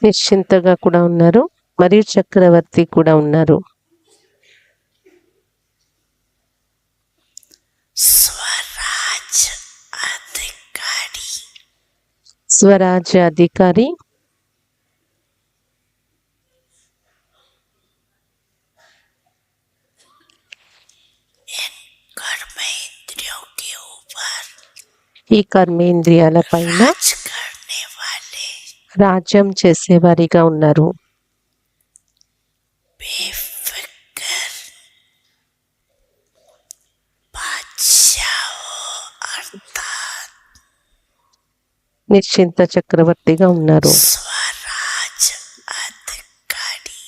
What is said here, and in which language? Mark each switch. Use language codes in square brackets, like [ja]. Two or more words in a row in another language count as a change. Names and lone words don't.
[te] నిశ్చింతగా కూడా ఉన్నారు మరియు చక్రవర్తి కూడా ఉన్నారు. [hi] स्वराज अधिकारी [te] స్వరాజ్య అధికారి [hi] कर्मेंद्रियों के ऊपर [te] ఈ కర్మేంద్రియాల పైన [hi] राज करने वाले [te] రాజ్యం చేసేవారిగా ఉన్నారు. [hi] बेफिक्र बादशाहों अर्थात [te] నిశ్చింత చక్రవర్తిగా ఉన్నారు. [hi] स्वराज अधिकारी